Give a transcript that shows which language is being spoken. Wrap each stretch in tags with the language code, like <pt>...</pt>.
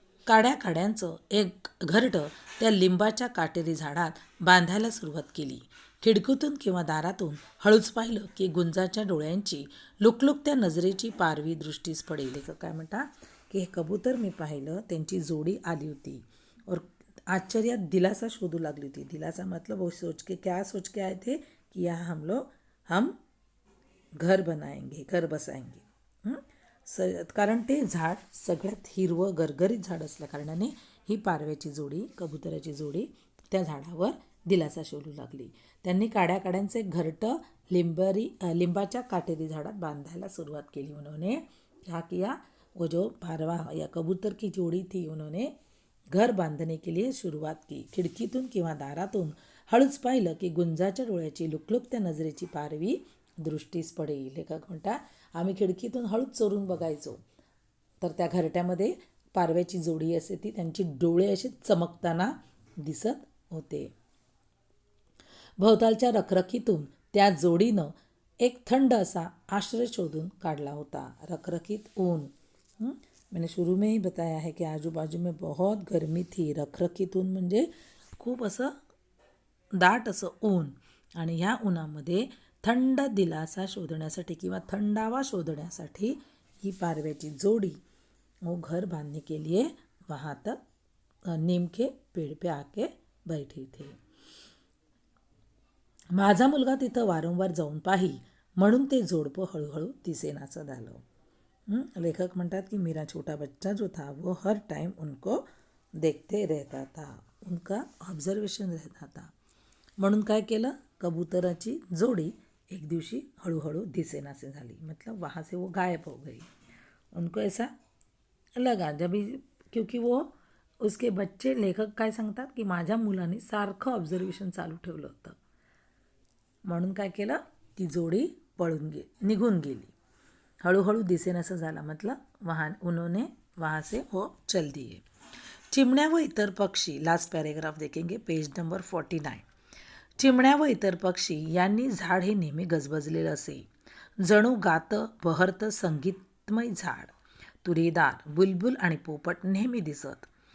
<mr>काड्या काड्यांचं एक घरटं त्या लिंबाच्या काटेरी झाडात बांधायला सुरुवात केली. खिडकीतून किंवा दारातून हळूच पाहिलं की गुंजाच्या डोळ्यांची लुकलुकत्या नजरेची पारवी दृष्टीस पडेल. काय म्हणता की हे कबूतर मी पाहिलं, त्यांची जोडी आली होती और आश्चर्यात दिलासा शोधू लागली होती.</mr> <hi>दिलासा मतलब वो सोच के क्या सोच के आए थे कि यहाँ हम घर बनाएंगे, घर बसाएंगे.</hi> <mr>कारण ते झाड सगळ्यात हिरवं गरगरीत झाड असल्या कारणाने ही पारव्याची जोडी, कबुतराची जोडी त्या झाडावर दिलासा शोधू लागली. त्यांनी काड्यांचे घरटं लिंबाच्या काटेरी झाडात बांधायला सुरुवात केली.</mr> <hi>उन्होंने क्या किया, वो जो पारवा या कबूतर की जोड़ी थी, उन्होंने घर बांधने के लिए शुरुआत की.</hi> <mr>खिडकीतून किंवा दारातून हळूच पाहिलं की गुंजाच्या डोळ्याची लुकलुकत्या नजरेची पारवी दृष्टीस पडेल. लेखक म्हणता आम्ही खिडकीतून हळूच चोरून बघायचो तर त्या घरट्यामध्ये पारव्याची जोडी असे ती त्यांची डोळे असे चमकताना दिसत होते. भोवतालच्या रखरखीतून त्या जोडीनं एक थंड असा आश्रय शोधून काढला होता. रखरखीत ऊन.</mr> <hi>मैंने शुरू में ही बताया है कि आजू बाजू में बहुत गर्मी थी.</hi> <mr>रखरखीतून म्हणजे खूप असं दाट असं ऊन आणि ह्या उन्हामध्ये थंड दिलासा शोधण्यासाठी किंवा थंडावा शोधण्यासाठी ही पारव्याची जोड़ी</mr> <hi>वो घर बांधने के लिए वहाँ तक नीम के पेड़ पे आके बैठी थी.</hi> <mr>माझा मुलगा तिथं वारंवार जाऊन पाही म्हणून ते जोडपं हळूहळू दिसेनाचं झालं. लेखक म्हणतात की</mr> <hi>मेरा छोटा बच्चा जो था वो हर टाइम उनको देखते रहता था, उनका ऑब्झर्वेशन रहता था.</hi> <mr>म्हणून काय केलं, कबूतराची जोडी एक दिवशी हळूहळू दिसेनासे झाली.</mr> <hi>मतलब वहाँ से वो गायब हो गई. उनको ऐसा लगा क्योंकि वो उसके बच्चे,</hi> <mr>लेखक काय सांगतात की माझ्या मुलाने सारखं ऑब्झर्वेशन चालू ठेवलं होतं म्हणून काय केलं, ती जोडी निघून गेली. हळूहळू दिसेनासं झाला.</mr> <hi>मतलब उन्होंने वहाँ से वो चल दिए.</hi> <mr>चिमण्या व इतर पक्षी,</mr> <hi>लास्ट पॅरेग्राफ देखेंगे, पेज नंबर 49.</hi> <mr>चिमण्या व इतर पक्षी यांनी झाड हे नेहमी गजबजलेलं असे. जणू गातं बहरतं संगीतमय झाड. तुरेदार, बुलबुल आणि पोपट नेहमी दिसत.</mr>